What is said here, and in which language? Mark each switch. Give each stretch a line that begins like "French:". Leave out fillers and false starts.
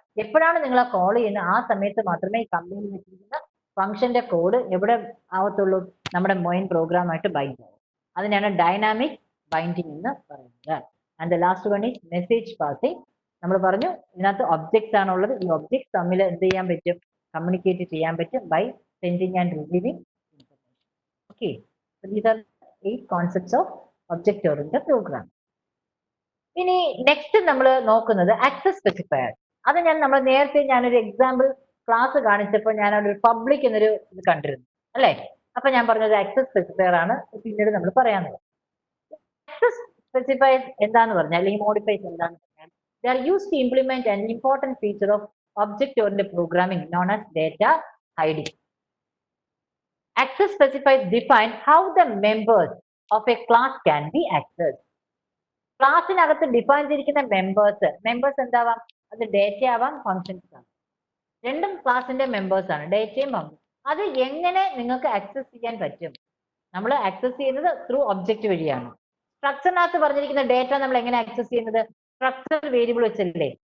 Malayalam: എപ്പോഴാണ് നിങ്ങൾ ആ കോൾ ചെയ്യുന്നത് ആ സമയത്ത് മാത്രമേ ഈ കമ്പനിയിൽ വെച്ചിരിക്കുന്ന ഫംഗ്ഷന്റെ കോഡ് എവിടെ ആവത്തുള്ളൂ? നമ്മുടെ മെയിൻ പ്രോഗ്രാമായിട്ട് ബൈൻഡ് ആവും. അതിനാണ് ഡൈനാമിക് ബൈൻഡിങ് എന്ന് പറയുന്നത്.
English: And the last one is message passing.
Malayalam: നമ്മൾ പറഞ്ഞു ഇതിനകത്ത് ഒബ്ജക്ട്സ് ആണുള്ളത്. ഈ ഒബ്ജക്ട്സ് തമ്മിൽ എന്ത് ചെയ്യാൻ പറ്റും? കമ്മ്യൂണിക്കേറ്റ് ചെയ്യാൻ പറ്റും
English: By sending and receiving. Okay, so these are 8 concepts of object-oriented programming.
Malayalam: ഇനി നെക്സ്റ്റ് നമ്മൾ നോക്കുന്നത് ആക്സസ് സ്പെസിഫയർ. അത് നമ്മൾ നേരത്തെ ഞാനൊരു എക്സാമ്പിൾ ക്ലാസ് കാണിച്ചപ്പോൾ ഞാൻ അവിടെ ഒരു പബ്ലിക് എന്നൊരു ഇത് കണ്ടിരുന്നു അല്ലേ? അപ്പൊ ഞാൻ പറഞ്ഞത് ആക്സസ് സ്പെസിഫയർ ആണ് പിന്നീട് നമ്മൾ പറയാനുള്ളത്. ആക്സസ് സ്പെസിഫയർ എന്താന്ന് പറഞ്ഞാൽ
English: അല്ലെങ്കിൽ മോഡിഫൈസ് എന്താന്ന് പറഞ്ഞാൽ they are used to implement an important feature of object-oriented programming known as data hiding. Access specifiers define how the members of a class can be accessed.
Malayalam: ക്ലാസ്സിനകത്ത് define ചെയ്തിരിക്കുന്ന members എന്താവാം? അത് data ആവാം, functions ആവാം. രണ്ടും ക്ലാസിന്റെ members ആണ്, ഡേറ്റയും function. അത് എങ്ങനെ നിങ്ങൾക്ക് ആക്സസ് ചെയ്യാൻ പറ്റും? നമ്മൾ ആക്സസ് ചെയ്യുന്നത് ത്രൂ ഒബ്ജക്റ്റ് വഴിയാണ്. സ്ട്രക്ചറിനകത്ത് പറഞ്ഞിരിക്കുന്ന ഡേറ്റ നമ്മൾ എങ്ങനെ ആക്സസ് ചെയ്യുന്നത്? സ്ട്രക്ചർ വേരിയബിൾ വെച്ചല്ലേ?